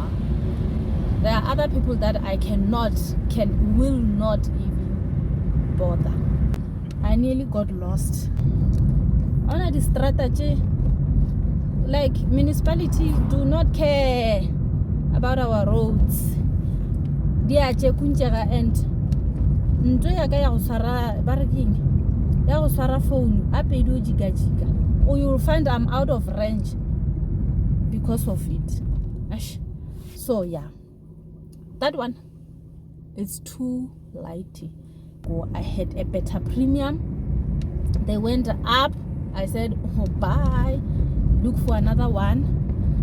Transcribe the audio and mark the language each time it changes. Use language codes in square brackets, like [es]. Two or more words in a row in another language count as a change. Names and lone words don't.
[en] There are other people that I will not even bother. I nearly got lost. On the strategy, like municipality do not care about our roads. They are and [nso] nto ya ka ya go swara barking ya go swara phone a pedi o jika [en] or you'll find I'm out of range because of it. So yeah, that one is too lighty. Go ahead, a better premium. They went up. I said, oh, bye, look for another one.